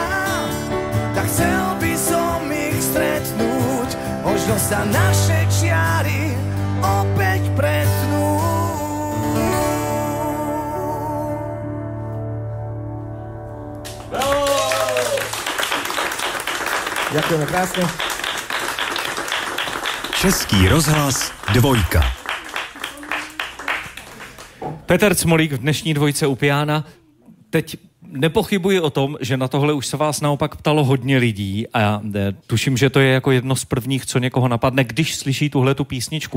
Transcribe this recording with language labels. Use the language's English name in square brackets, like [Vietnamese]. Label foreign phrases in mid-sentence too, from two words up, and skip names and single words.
[Slovak] Tak chcel by som ich stretnúť, možno sa naše čiary opäť pretnú. Ďakujeme krásne. [Czech] Český rozhlas Dvojka. Petr Cmolík v dnešní Dvojce u piana. Teď nepochybuji o tom, že na tohle už se vás naopak ptalo hodně lidí a tuším, že to je jako jedno z prvních, co někoho napadne, když slyší tuhletu písničku.